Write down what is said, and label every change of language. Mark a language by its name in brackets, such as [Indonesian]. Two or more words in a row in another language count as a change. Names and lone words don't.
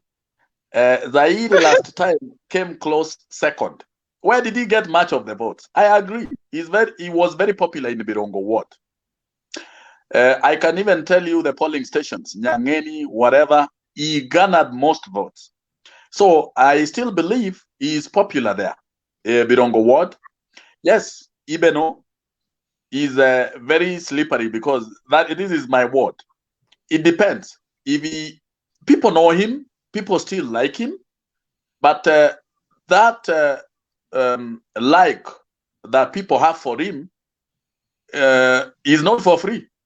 [English] Zaire last time came close second. Where did he get much of the votes? I agree. He was very popular in the Birongo ward. I can even tell you the polling stations, Nyangeni, whatever, he garnered most votes. So I still believe he is popular there. Birongo ward. Yes, Ibeno is very slippery because this is my ward. It depends. If people know him, people still like him, but that like that people have for him is not for free.